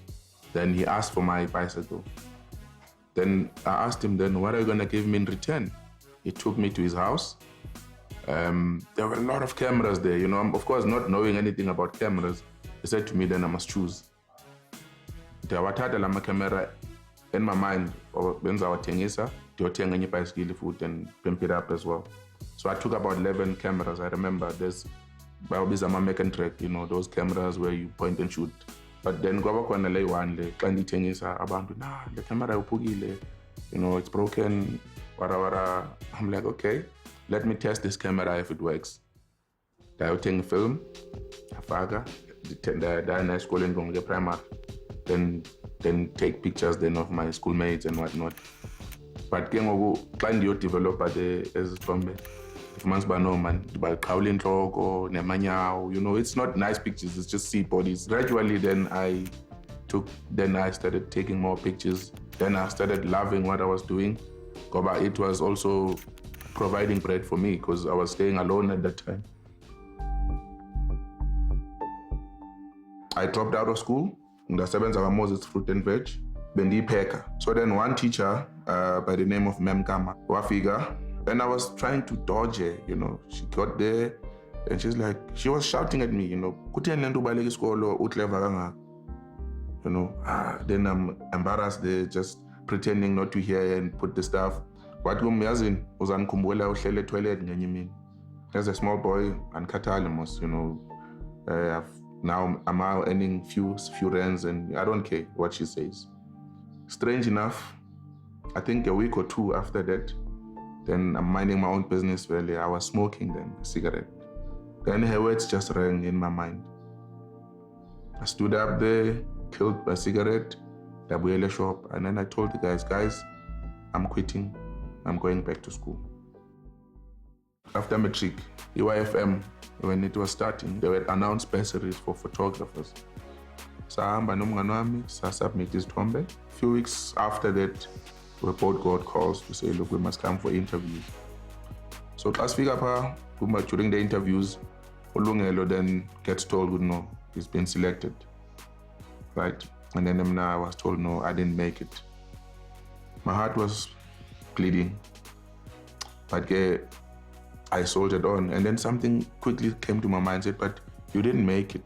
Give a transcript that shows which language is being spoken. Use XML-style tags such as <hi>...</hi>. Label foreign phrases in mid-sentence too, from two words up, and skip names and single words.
<en>Then he asked for my bicycle. Then I asked him then, what are you gonna give me in return? He took me to his house. There were a lot of cameras there, you know. Of course, not knowing anything about cameras, he said to me then I must choose. Ndiyawathatha camera in my mind, or</en> <xh>benzawatengisa, ndiyothenga enye ibhayisikili futhi</xh> <en>and pimp it up as well. So I took about 11 cameras. I remember there's Make and Track, you know, those cameras where you point and shoot. But then</en> <xh>kwaba khona le one le xa ndiyithengisa abantu,</xh> <en>nah, the camera uphukile, you know, it's broken, wara. I'm like, okay, let me test this camera if it works.</en> <xh>Ndayothenga film, afaka, ndaya esikoleni ngomke primary.</xh> <en>Then take pictures then of my schoolmates and whatnot.</en> <xh>But ke ngoku xa ndiyodevelopa ezithombe, ifumana uba</xh> <en>no man,</en> <xh>ndibaqhawula intloko nemanyawo,</xh> <en>you know, it's not nice pictures, it's just sea bodies. Gradually then I started taking more pictures. Then I started loving what I was doing. Because it was also providing bread for me because I was staying alone at that time. I dropped out of school.</en> <xh>Ndasebenza Moses Fruit and Veg, bendiyipheka.</xh> <en>So then one teacher by the name of Mem Kama wafika, and I was trying to dodge her, you know. She got there and she was shouting at me, you know,</en> <xh>kutheni le nto ubaleka isikolo uclever kangaka,</xh> <en>you know. Then I'm embarrassed there, just pretending not to hear and put the stuff.</en> <xh>Wathi kumyazini uzandikhumbula uhlele etoilet ngenye imini.</xh> <en>As a small boy,</en> <xh>andikhathali mos,</xh> <en>you know. Now I'm out earning few rands and I don't care what she says. Strange enough, I think a week or two after that, then I'm minding my own business really. I was smoking then, a cigarette. Then her words just rang in my mind. I stood up there, killed my cigarette, the shop, and then I told the guys, I'm quitting. I'm going back to school. After matric, EYFM, when it was starting, they would announce bursaries for photographers.</en> <xh>Sahamba nomngani wami, submit izithombe.</xh> <en>A few weeks after that, we both got calls to say, look, we must come for interviews.</en> <xh>So xa sifika pha,</xh> <en>during the interviews, Ulungelo then gets told, no, he's been selected, right? And then I was told, no, I didn't make it. My heart was bleeding, but I soldiered on. And then something quickly came to my mind, said, but you didn't make it.</en>